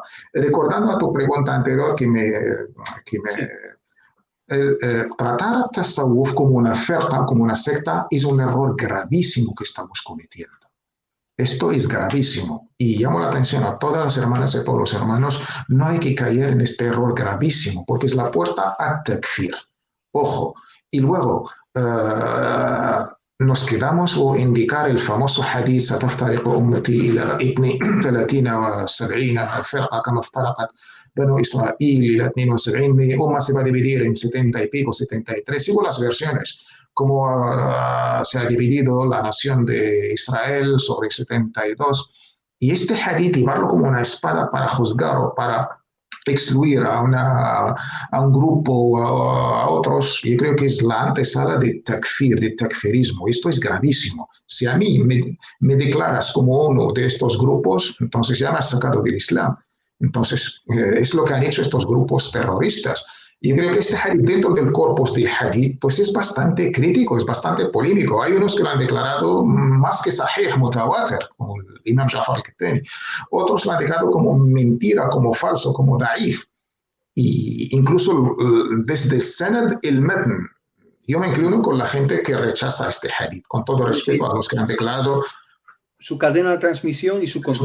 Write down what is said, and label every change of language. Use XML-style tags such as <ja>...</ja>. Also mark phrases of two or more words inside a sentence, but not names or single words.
<es>Recordando a tu pregunta anterior tratar a Tasawwuf como una oferta, como una secta, es un error gravísimo que estamos cometiendo. Esto es gravísimo y llamo la atención a todas las hermanas y a todos los hermanos, no hay que caer en este error gravísimo porque es la puerta a takfir. Ojo, y luego nos quedamos o indicar el famoso hadith</es> <ar>ستفترق أمتي إلى 32 و70 فرقة كما افترقت بنو إسرائيل إلى 72.</ar> <es>Mi umma se va a dividir en 70 y pico, 73, sigo las versiones, como se ha dividido la nación de Israel sobre 72. Y este hadith, llevarlo como una espada para juzgar o para excluir a un grupo o a otros, yo creo que es la antesala de takfir, de takfirismo. Esto es gravísimo. Si a mí me declaras como uno de estos grupos, entonces ya me has sacado del Islam. Entonces, es lo que han hecho estos grupos terroristas. Y creo que este hadith, dentro del corpus del hadith, pues es bastante crítico, es bastante polémico. Hay unos que lo han declarado más que sahih, mutawatir, como el Imam Jafar al-Qahtani. Otros lo han dejado como mentira, como falso, como da'if. Y incluso desde el sanad, el matn. Yo me inclino con la gente que rechaza este hadith, con todo respeto a los que han declarado su cadena de transmisión y su contenido.</es>